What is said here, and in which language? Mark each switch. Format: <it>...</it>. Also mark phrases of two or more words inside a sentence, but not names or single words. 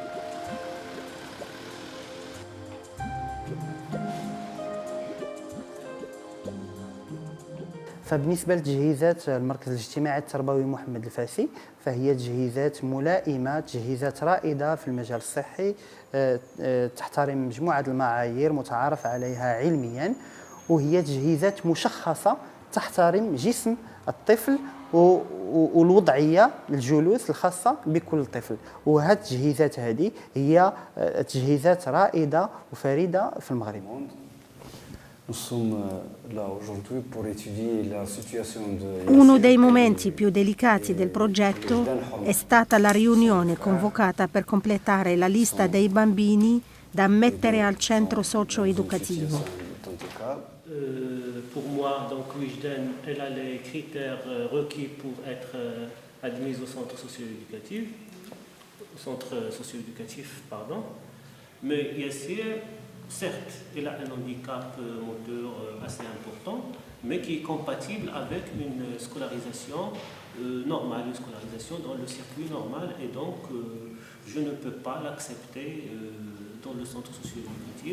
<ar>فبالنسبة لتجهيزات المركز الاجتماعي التربوي محمد الفاسي، فهي تجهيزات ملائمة، تجهيزات رائدة في المجال الصحي، تحترم مجموعة المعايير متعارف عليها علميا، وهي تجهيزات مشخصة تحترم جسم الطفل والوضعية الجلوس الخاصة بكل طفل. وهذه التجهيزات هذه هي تجهيزات رائدة وفريدة في المغرب.</ar> <it>Uno dei momenti più delicati del progetto è stata la riunione convocata per completare la lista dei bambini da ammettere al centro socio-educativo.</it> <fr>Pour moi, donc Wijden, elle a les critères requis pour être admise au centre socio-éducatif, pardon. Mais Yassir, certes, elle a un handicap moteur assez important, mais qui est compatible avec une scolarisation normale, une scolarisation dans le circuit normal, et donc je ne peux pas l'accepter dans le centre socio-éducatif.</fr>